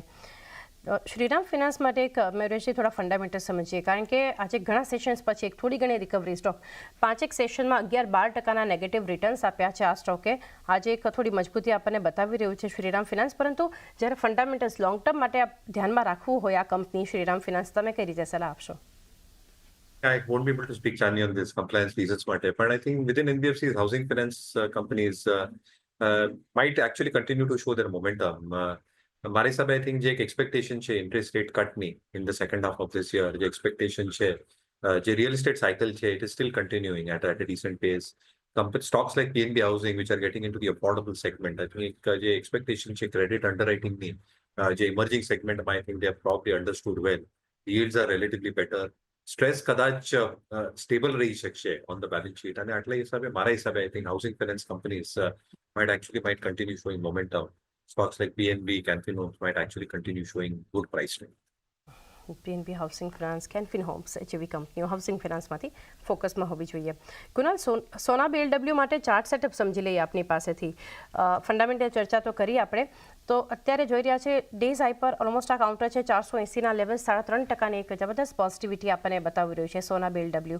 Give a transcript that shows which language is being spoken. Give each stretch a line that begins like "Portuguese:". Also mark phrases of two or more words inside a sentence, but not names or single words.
Gujarati: શ્રીરામ ફિનાન્સ માટે એક મેરેશી થોડા ફંડામેન્ટલ સમજીએ, કારણ કે આજે ઘણા સેશન્સ પછી એક થોડી ઘણી રિકવરી. સ્ટોક 5 સેશનમાં 11-12% નેગેટિવ રિટર્ન્સ આપ્યા છે. આ સ્ટોકે આજે એક થોડી મજબૂતી આપણને બતાવી રહ્યું છે શ્રીરામ ફિનાન્સ. પરંતુ જ્યારે ફંડામેન્ટલ્સ
English: long term
Gujarati: માટે ધ્યાનમાં રાખવું હોય આ કંપની શ્રીરામ ફિનાન્સ, તમે કઈ રીતે સલાહ આપશો?
English: I won't be able to speak, Chani, on this compliance reasons, but I think within NBFC's housing finance companies might actually continue to show their momentum.
Gujarati: મારી હિસાબે
English: I think
Gujarati: જે એક એક્સપેક્ટેશન છે
English: interest rate cutની in the second half of this year,
Gujarati: જે એક્સપેક્ટેશન છે, જે
English: real estate cycle
Gujarati: છે,
English: it is still continuing at a decent pace. Stocks like PNB Housing, which are getting into the affordable segment, I think
Gujarati: જે એક્સપેક્ટેશન છે ક્રેડિટ અંડરરાઇટિંગની, જે ઇમર્જિંગ સેગમેન્ટમાં,
English: I think they have probably understood well. Yields are relatively better.
Gujarati: સ્ટ્રેસ કદાચ સ્ટેબલ રહી શકશે
English: on the balance sheet.
Gujarati: અને આટલા હિસાબે મારા હિસાબે
English: I think housing finance companies might continue showing momentum. Stocks like PNB, Canfin Homes might actually continue showing good price trend.
Gujarati: PNB હાઉસિંગ ફિનાન્સ, કેનફિન હોમ્સ જેવી કંપનીઓ હાઉસિંગ ફિનાન્સમાંથી ફોકસમાં હોવી જોઈએ. કુણાલ, સોના બીએલડબ્લ્યુ માટે ચાર્ટ સેટઅપ સમજી લઈએ આપની પાસેથી. ફંડામેન્ટલ ચર્ચા તો કરી આપણે, તો અત્યારે જોઈ રહ્યા છે
English: day's high
Gujarati: પર ઓલમોસ્ટ આ કાઉન્ટર છે 480ના લેવલ, 3.5% એક જબરદસ્ત પોઝિટિવિટી આપણને બતાવી રહ્યું છે સોના બીએલડબ્લ્યુ.